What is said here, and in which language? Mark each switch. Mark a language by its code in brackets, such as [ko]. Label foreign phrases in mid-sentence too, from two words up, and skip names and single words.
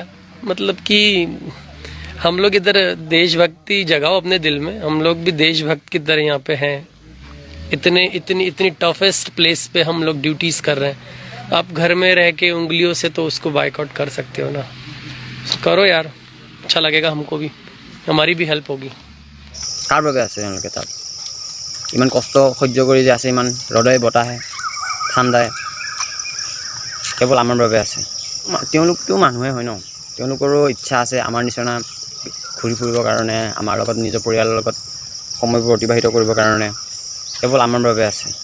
[hi] मतलब कि हम लोग इधर देशभक्ति जगाओ अपने दिल में, हम लोग भी देशभक्त की तरह यहाँ पे हैं। इतनी [en] toughest place [hi] पे हम लोग ड्यूटीज़ कर रहे हैं। आप घर में रह के उंगलियों से तो उसको बायकॉट कर सकते हो ना, करो यार, अच्छा लगेगा हमको भी, हमारी भी हेल्प होगी। [as] কাৰ বাবে আছে তেওঁলোকে তাত ইমান কষ্ট সহ্য কৰি যে আছে, ইমান ৰ'দে বতাহে ঠাণ্ডায়, কেৱল আমাৰ বাবে আছে। তেওঁলোকতো মানুহে হয় ন, তেওঁলোকৰো ইচ্ছা আছে আমাৰ নিচিনা ঘূৰি ফুৰিবৰ কাৰণে, আমাৰ লগত নিজৰ পৰিয়ালৰ লগত সময়বোৰ অতিবাহিত কৰিবৰ কাৰণে, কেৱল আমাৰ বাবে আছে।